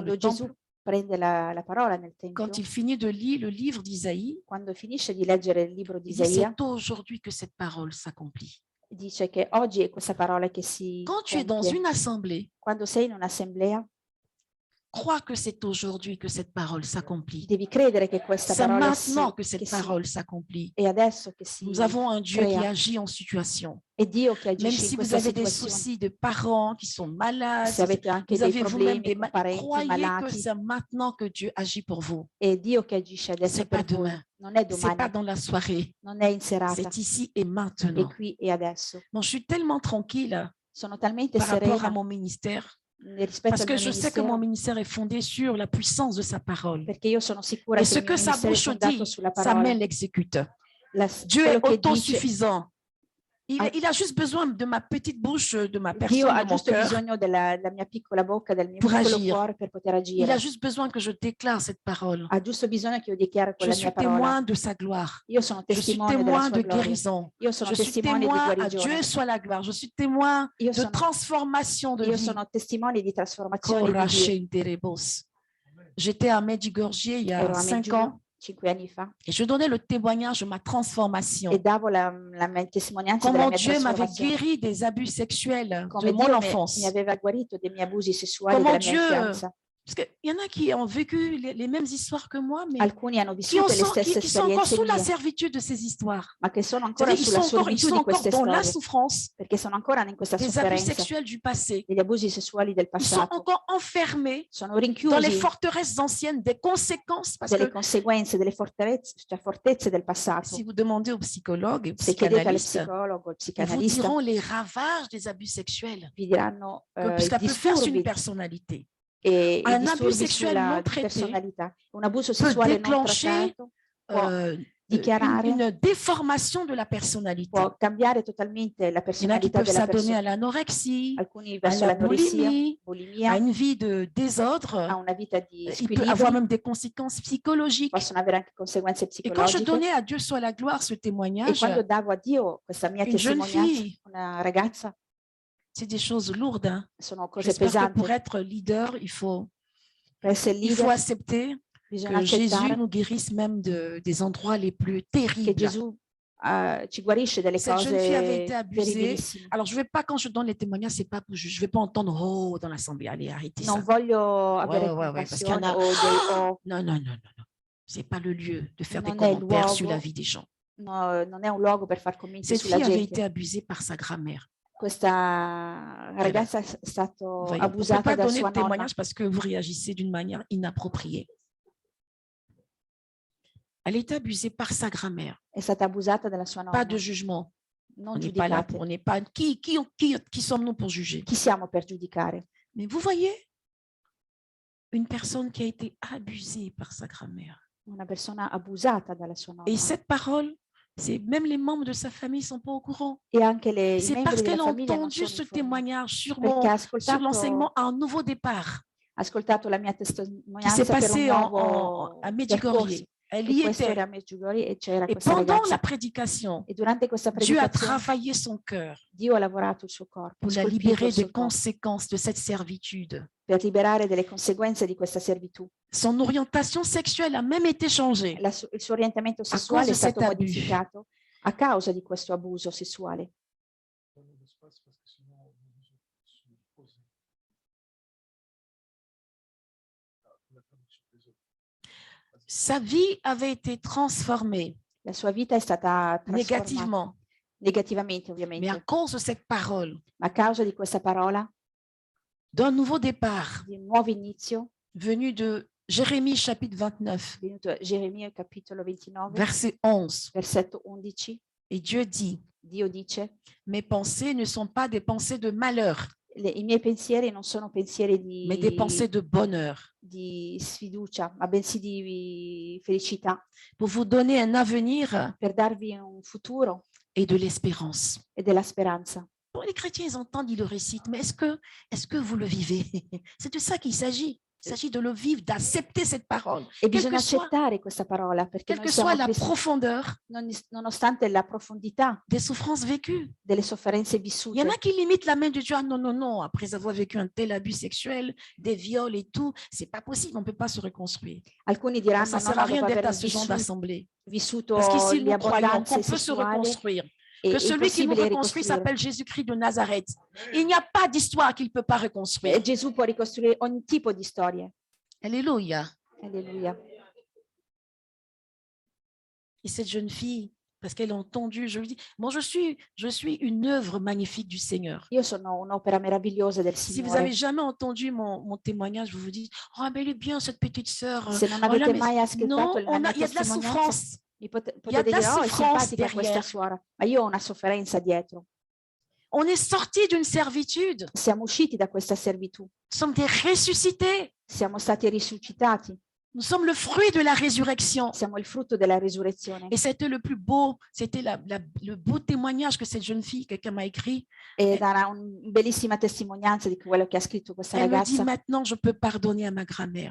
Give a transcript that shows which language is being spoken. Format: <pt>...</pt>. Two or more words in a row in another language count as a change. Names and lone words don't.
<it>Quando</it> <fr>le</fr> <it>Gesù</it> <fr>temple,</fr> <it>prende la parola nel Tempio,</it> <fr>quand il finit de lire le livre d'Isaïe,</fr> <it>quando finisce di leggere il libro di</it> <fr>il dit</fr> <it>Isaia,</it> <fr>c'est aujourd'hui que cette parole s'accomplit.</fr> <it>dice che oggi è questa parola che si</it> <fr>Quand tu es dans</fr> <it>compie.</it> <fr>une assemblée,</fr> <it>Quando sei in un'assemblea,</it> <fr>crois que c'est aujourd'hui que cette parole s'accomplit.</fr> <it>devi credere che questa</it> <fr>C'est</fr> <it>parola</it> <fr>maintenant que cette</fr> <it>che</it> <fr>parole s'accomplit.</fr> <it>è adesso che si</it> <fr>Nous avons un Dieu qui</fr> <it>crea.</it> <fr>agit en situation.</fr> <it>È Dio che</it> <fr>Même</fr> <it>agisce in</it> <fr>si vous</fr> <it>questa</it> <fr>avez des</fr> <it>situazione.</it> <fr>soucis de parents qui sont malades,</fr> <it>Se avete anche</it> <fr>vous</fr> <it>dei</it> <fr>avez vous-même</fr> <it>problemi</it> <fr>des</fr> <it>con parenti</it> <fr>croyez que</fr> <it>malati,</it> <fr>c'est maintenant que Dieu agit pour vous.</fr> <it>è Dio che agisce adesso</it> <fr>C'est pas</fr> <it>per voi.</it> <fr>demain.</fr> <it>Non è</it> <fr>C'est pas</fr> <it>domani,</it> <fr>dans la soirée.</fr> <it>non è in serata,</it> <fr>C'est ici et</fr> <it>è</it> <fr>maintenant.</fr> <it>qui e adesso.</it> <fr>Bon, je suis tellement tranquille</fr> <it>Sono talmente</it> <fr>par rapport à</fr> <it>serena</it> <fr>mon ministère</fr> <it>rispetto</it> <fr>parce</fr> <it>al</it> <fr>que</fr> <it>mio</it> <fr>je sais que mon</fr> <it>ministero,</it> <fr>ministère est fondé sur la puissance de sa parole.</fr> <it>perché io sono sicura</it> <fr>Et</fr> <it>che</it> <fr>ce</fr> <it>il mio</it> <fr>que sa</fr> <it>ministero è</it> <fr>bouche</fr> <it>fondato</it> <fr>dit,</fr> <it>sulla</it> <fr>sa</fr> <it>parola.</it> <fr>main l'exécute. Dieu</fr> <it>Quello</it> <fr>est</fr> <it>che dice,</it> <fr>autosuffisant. Ah. Il a juste besoin de ma petite bouche, de ma</fr> <it>Dio</it> <fr>personne,</fr> <it>ha</it> <fr>de mon</fr> <it>giusto</it> <fr>cœur.</fr> <it>bisogno della mia piccola bocca, del mio</it> <fr>Pour</fr> <it>piccolo</it> <fr>agir.</fr> <it>cuore per poter</it> <fr>Il</fr> <it>agire.</it> <fr>a juste besoin que je déclare cette parole.</fr> <it>Ha giusto bisogno che io dichiari</it> <fr>Je</fr> <it>quella</it> <fr>suis</fr> <it>mia parola.</it> <fr>témoin de sa gloire.</fr> <it>Io sono</it> <fr>Je suis</fr> <it>testimone della</it> <fr>témoin</fr> <it>sua</it> <fr>de</fr> <it>gloria.</it> <fr>guérison.</fr> <it>Io sono</it> <fr>Je suis</fr> <it>testimone di</it> <fr>témoin à</fr> <it>guarigione.</it> <fr>Dieu soit la gloire. Je suis témoin</fr> <it>Io</it> <fr>de</fr> <it>sono,</it> <fr>transformation de</fr> <it>io</it> <fr>vie.</fr> <it>sono testimone di trasformazione di Dio. Corachenterebos.</it> <fr>J'étais à Medjugorje il y a</fr> <it>Ero a</it> <fr>5</fr> <it>Meggiugorje</it> <fr>ans</fr> <it>5 anni fa</it> <fr>et je donnais le témoignage de ma transformation.</fr> <it>e davo la mia testimonianza della</it> <fr>Comment</fr> <it>mia</it> <fr>Dieu m'avait</fr> <it>trasformazione.</it> <fr>guéri des abus sexuels de</fr> <it>Come</it> <fr>mon</fr> <it>Dio mi</it> <fr>enfance.</fr> <it>aveva guarito dei miei abusi sessuali</it> <fr>Comment</fr> <it>della mia</it> <fr>Dieu,</fr> <it>infanzia.</it> <fr>parce qu'il y en a qui ont vécu les mêmes histoires que moi, mais</fr> <it>Alcuni hanno</it> <fr>qui,</fr> <it>vissuto le stesse</it> <fr>qui sont encore</fr> <it>esperienze</it> <fr>sous la</fr> <it>mie,</it> <fr>servitude de ces histoires.</fr> <it>ma che sono ancora</it> <fr>C'est-à-dire,</fr> <it>sulla</it> <fr>ils</fr> <it>servitù</it> <fr>sont</fr> <it>di</it> <fr>encore</fr> <it>queste</it> <fr>dans la</fr> <it>storie,</it> <fr>souffrance</fr> <it>perché sono ancora in questa</it> <fr>des abus</fr> <it>sofferenza</it> <fr>sexuels du passé.</fr> <it>degli abusi sessuali del</it> <fr>Ils sont</fr> <it>passato.</it> <fr>encore enfermés</fr> <it>Sono</it> <fr>dans les</fr> <it>rinchiusi</it> <fr>forteresses anciennes des conséquences parce</fr> <it>delle</it> <fr>que</fr> <it>conseguenze, delle fortezze del passato.</it> <fr>si vous demandez aux psychologues et aux</fr> <it>Se chiedete alle</it> <fr>psychanalystes,</fr> <it>psicologo, al</it> <fr>ils vous</fr> <it>psicanalista,</it> <fr>diront les ravages des abus sexuels</fr> <it>vi diranno</it> <fr>que ça</fr> <it>i</it> <fr>peut faire sur une</fr> <it>disturbi</it> <fr>personnalité.</fr> <it>e i</it> <fr>Un abus</fr> <it>disturbi</it> <fr>sexuel</fr> <it>sulla</it> <fr>non traité</fr> <it>personalità. Un abuso</it> <fr>peut</fr> <it>sessuale non</it> <fr>déclencher</fr> <it>trattato può dichiarare,</it> <fr>une déformation de la personnalité.</fr> <it>può cambiare totalmente la</it> <fr>Il y en a qui</fr> <it>personalità</it> <fr>peuvent</fr> <it>della</it> <fr>s'adonner à</fr> <it>persona.</it> <fr>l'anorexie,</fr> <it>Alcuni verso alla l'anoressia,</it> <fr>boulimie, à</fr> <it>bulimia,</it> <fr>une vie de</fr> <it>a</it> <fr>désordre.</fr> <it>una vita di</it> <fr>Il peut avoir</fr> <it>squilibri,</it> <fr>même des conséquences psychologiques.</fr> <it>possono avere anche conseguenze</it> <fr>Et quand je</fr> <it>psicologiche.</it> <fr>donnais à Dieu soit la gloire ce</fr> <it>E</it> <fr>témoignage,</fr> <it>quando davo a Dio questa mia</it> <fr>une jeune</fr> <it>testimonianza,</it> <fr>fille,</fr> <it>una ragazza,</it> <fr>c'est des choses lourdes. Hein.</fr> <it>sono cose</it> <fr>J'espère que</fr> <it>pesanti.</it> <fr>pour être leader, il faut</fr> <it>Per essere</it> <fr>il faut</fr> <it>leader</it> <fr>accepter</fr> <it>bisogna</it> <fr>que Jésus</fr> <it>accettare</it> <fr>nous guérisse même des endroits les plus</fr> <it>che</it> <fr>terribles.</fr> <it>Gesù ci guarisce delle</it> <fr>Cette jeune fille avait été</fr> <it>cose</it> <fr>abusée.</fr> <it>terribilissime.</it> <fr>Alors, je vais pas, quand je donne les témoignages, c'est pas pour je vais pas entendre oh dans l'assemblée. Allez, arrêtez</fr> <it>Non</it> <fr>ça.</fr> <it>voglio avere</it> <fr>ouais, parce qu'il y en</fr> <it>compassione</it> <fr>a.</fr> <it>o</it> <fr>Non, non, non, non, non. C'est pas le lieu de faire des</fr> <it>Non è il</it> <fr>commentaires sur la</fr> <it>luogo.</it> <fr>vie des gens.</fr> <it>no, non è un luogo per far commenti</it> <fr>Cette</fr> <it>sulla</it> <fr>fille avait</fr> <it>gente.</it> <fr>été abusée par sa grand-mère.</fr> <it>Questa ragazza è stata</it> <fr>Voyez, on ne peut</fr> <it>abusata</it> <fr>pas</fr> <it>da</it> <fr>donner</fr> <it>sua</it> <fr>de</fr> <it>nonna.</it> <fr>témoignage parce que vous réagissez d'une manière inappropriée. Elle était abusée par sa grand-mère.</fr> <it>È stata abusata dalla sua</it> <fr>Pas</fr> <it>nonna.</it> <fr>de jugement.</fr> <it>Non</it> <fr>On n'est pas là,</fr> <it>giudicate.</it> <fr>on n'est pas. Qui sommes-nous pour juger?</fr> <it>Chi siamo per giudicare?</it> <fr>Mais vous voyez, une personne qui a été abusée par sa grand-mère.</fr> <it>Una persona abusata dalla sua nonna.</it> <fr>Et cette parole, c'est même les membres de sa famille ne sont pas au courant.</fr> <it>E anche i</it> <fr>C'est</fr> <it>membri</it> <fr>parce</fr> <it>della</it> <fr>qu'elle a</fr> <it>famiglia non</it> <fr>entendu</fr> <it>sono</it> <fr>ce</fr> <it>informati.</it> <fr>témoignage sur</fr> <it>Perché</it> <fr>l'enseignement à un nouveau départ</fr> <it>ha ascoltato la mia</it> <fr>qui s'est</fr> <it>testimonianza per un</it> <fr>passé</fr> <it>nuovo</it> <fr>à</fr> <it>percorso.</it> <fr>Medjugorje. Elle y</fr> <it>E questo</it> <fr>était.</fr> <it>era a Medjugorje e c'era</it> <fr>Et</fr> <it>questa</it> <fr>pendant</fr> <it>ragazza.</it> <fr>la prédication,</fr> <it>E durante questa</it> <fr>Dieu a</fr> <it>predicazione</it> <fr>travaillé son cœur</fr> <it>Dio ha lavorato il suo corpo,</it> <fr>pour</fr> <it>ha</it> <fr>la</fr> <it>scolpito</it> <fr>libérer</fr> <it>il suo</it> <fr>des</fr> <it>corpo</it> <fr>conséquences de cette servitude.</fr> <it>per liberare delle conseguenze di questa servitù.</it> <fr>Son orientation sexuelle a même été changée.</fr> <it>Il suo orientamento sessuale</it> <fr>cause</fr> <it>è</it> <fr>de cet</fr> <it>stato</it> <fr>abus.</fr> <it>modificato a causa di questo abuso sessuale.</it> <fr>Sa vie avait été transformée</fr> <it>La sua vita è stata trasformata</it> <fr>négativement,</fr> <it>negativamente,</it> <fr>mais à</fr> <it>ovviamente,</it> <fr>cause de cette parole,</fr> <it>ma a causa di questa parola</it> <fr>d'un nouveau départ</fr> <it>di un nuovo inizio,</it> <fr>venu de Jérémie chapitre 29,</fr> <it>venuto Geremia capitolo 29,</it> <fr>verset 11.</fr> <it>versetto 11,</it> <fr>Et Dieu dit,</fr> <it>Dio dice:</it> <fr>mes pensées ne sont pas des pensées de malheur,</fr> <it>I miei pensieri non sono pensieri</it> <fr>mais des pensées de bonheur,</fr> <it>di sfiducia, ma bensì di felicità,</it> <fr>pour vous donner un avenir</fr> <it>per darvi un futuro</it> <fr>et de l'espérance.</fr> <it>e della speranza.</it> <fr>Bon, les chrétiens, ils entendent, ils le récitent, mais est-ce que vous le vivez? C'est de ça qu'il s'agit. Il s'agit de le vivre, d'accepter cette parole,</fr> <it>E bisogna</it> <fr>que soit-</fr> <it>accettare questa parola, perché</it> <fr>quelle</fr> <it>noi</it> <fr>que</fr> <it>siamo</it> <fr>soit la</fr> <it>cristiani,</it> <fr>profondeur</fr> <it>nonostante la profondità</it> <fr>des souffrances vécues.</fr> <it>delle sofferenze</it> <fr>Il y</fr> <it>vissute.</it> <fr>en a qui limitent la main de Dieu. Ah non, non, non, après avoir vécu un tel abus sexuel, des viols et tout, c'est pas possible, on ne peut pas se reconstruire.</fr> <it>Alcuni</it> <fr>Ça</fr> <it>diranno:</it> <fr>ne</fr> <it>no,</it> <fr>sert</fr> <it>no,</it> <fr>à rien</fr> <it>dopo</it> <fr>d'être</fr> <it>aver</it> <fr>à ce genre d'assemblée.</fr> <it>vissuto</it> <fr>Parce qu'ici,</fr> <it>le</it> <fr>nous croyons</fr> <it>abbondanze</it> <fr>qu'on peut se</fr> <it>sessuali,</it> <fr>reconstruire,</fr> <it>è</it> <fr>que celui qui nous</fr> <it>possibile</it> <fr>reconstruit</fr> <it>ricostruire.</it> <fr>s'appelle Jésus-Christ de Nazareth. Il n'y a pas d'histoire qu'il ne peut pas reconstruire.</fr> <it>Gesù può ricostruire ogni tipo di storie.</it> <fr>Alléluia.</fr> <it>Alleluia.</it> <fr>Et cette jeune fille, parce qu'elle a entendu, je lui dis, moi je suis une œuvre magnifique du Seigneur.</fr> <it>Io sono un'opera meravigliosa del</it> <fr>Si vous</fr> <it>Signore.</it> <fr>n'avez jamais entendu mon témoignage, vous vous dites, oh mais elle est bien cette petite sœur.</fr> <it>Se non</it> <fr>Oh là,</fr> <it>avete</it> <fr>mais</fr> <it>mai ascoltato</it> <fr>non,</fr> <it>la mia</it> <fr>il y a de la</fr> <it>testimonianza,</it> <fr>souffrance.</fr> <it>mi</it> <fr>Il y a</fr> <it>potete</it> <fr>de la</fr> <it>dire: oh, è</it> <fr>souffrance</fr> <it>simpatica questa</it> <fr>derrière.</fr> <it>suora, ma io ho una sofferenza dietro.</it> <fr>On est sorti d'une servitude.</fr> <it>Siamo usciti da questa servitù,</it> <fr>Nous sommes des ressuscités.</fr> <it>siamo stati risuscitati,</it> <fr>Nous sommes le fruit de la résurrection.</fr> <it>siamo il frutto della risurrezione.</it> <fr>Et c'était le plus beau, c'était le beau témoignage que cette jeune fille, quelqu'un m'a écrit.</fr> <it>Ed era una bellissima testimonianza di quello che ha scritto questa</it> <fr>Elle me dit,</fr> <it>ragazza.</it> <fr>maintenant je peux pardonner à ma grand-mère.</fr>